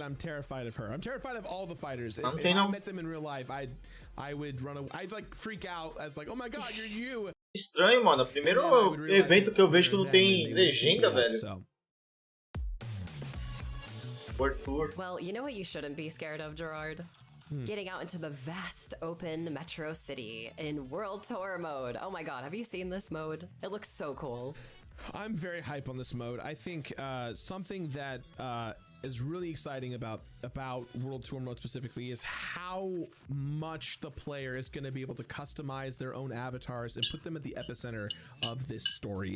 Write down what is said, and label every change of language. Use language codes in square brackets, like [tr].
[en] I'm terrified of her. I'm terrified of all the fighters. If I met them in real life, I would run away. I'd like freak out as like, oh my god, you're you. [pt] Estranho, mano. Primeiro evento que eu vejo que não tem legenda, velho. [en] Well, you know what you shouldn't be scared of, Gerard? Getting out into the vast open metro city in World Tour mode. Oh my god, have you seen this mode? It looks so cool. I'm very hype on this mode. I think something that is really exciting about World Tour mode specifically is how much the player is going to be able to customize their own avatars and put them at the epicenter of this story.